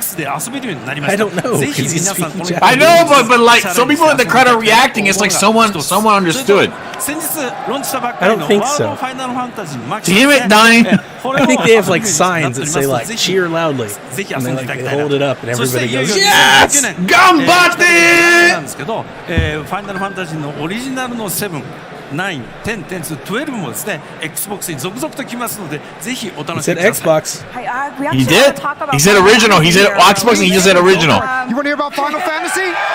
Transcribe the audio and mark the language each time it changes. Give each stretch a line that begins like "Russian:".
English: I don't know. He's speaking Japanese. I know, but like, some people in the crowd are reacting. It's like someone understood. I don't think so. Damn it, Donnie. I think they have like signs that say like cheer loudly, and they hold it up, and everybody goes yes! Gambatte!
Japanese: なんですけど、ファイナルファンタジーのオリジナルの7、9、10、10、12もですね、Xbox に続々と来ますので、ぜひお楽しみください。
English: Xbox. He did? He said original. He said Xbox and he just said original. You want to hear about Final Fantasy?